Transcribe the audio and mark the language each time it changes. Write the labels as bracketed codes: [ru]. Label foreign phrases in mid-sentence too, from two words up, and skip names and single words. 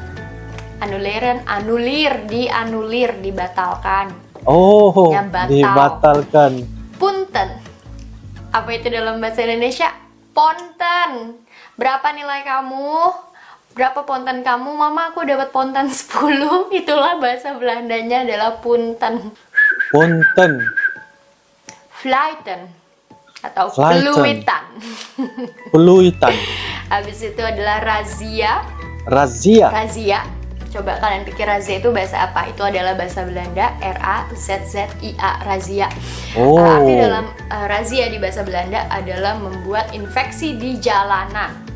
[id] Anulir, dibatalkan. Oh, Yang batal. dibatalkan. Punten. Apa itu dalam bahasa Indonesia? Ponten. Berapa nilai kamu? Berapa ponten kamu? Mama, aku dapat ponten 10. Itulah bahasa Belandanya adalah punten. Punten. Fluiten atau Fluiten. peluitan. Peluitan. Habis itu adalah razia. Razia. Razia. Coba kalian pikir razia itu bahasa apa? Itu adalah bahasa Belanda, RAZZIA, razia. Arti dalam razia di bahasa Belanda adalah membuat infeksi di jalanan.